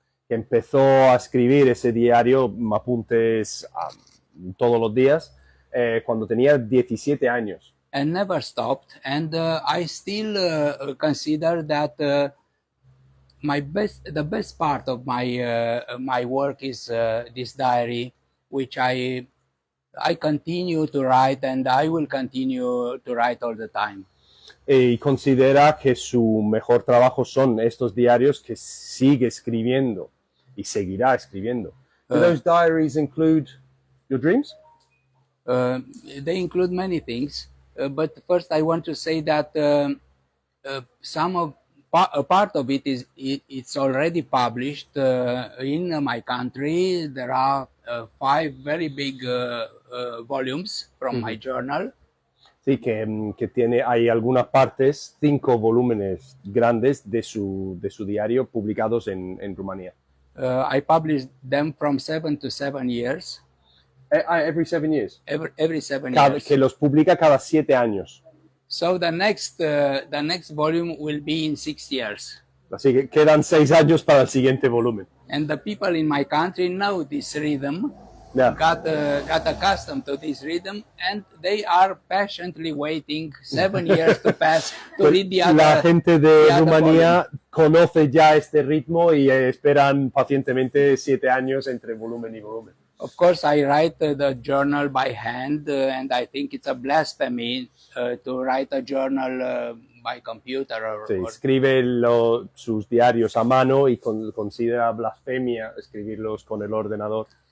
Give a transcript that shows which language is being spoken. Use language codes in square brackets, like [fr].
[es] Que empezó a escribir ese diario, apuntes todos los días, cuando tenía 17 años. [en] And never stopped. And I still consider that the best part of my work is this diary, which I continue to write, and I will continue to write all the time. [es] Y considera que su mejor trabajo son estos diarios que sigue escribiendo y seguirá escribiendo. [en] Do those diaries include your dreams? They include many things, but first I want to say that a part of it it's already published in my country. There are 5 very big volumes from my journal. [es] Sí, que tiene, hay algunas partes, 5 volúmenes grandes de su diario publicados en Rumanía. [en] I published them from 7 to 7 years. Every 7 years. Every 7 years. [es] Que los publica cada 7 años. [en] So the next volume will be in 6 years. [es] Así que quedan 6 años para el siguiente volumen. [en] And the people in my country know this rhythm. Yeah. Got accustomed to this rhythm, and they are patiently waiting 7 years to pass to read the other. [es] La gente de [en] the other [es] Rumanía conoce ya este ritmo y esperan pacientemente 7 años entre volumen y volumen. [en] Of course, I write the journal by hand, and I think it's a blasphemy to write a journal by computer. [es] Sí, escribe sus diarios a mano y considera blasfemia escribirlos con el ordenador.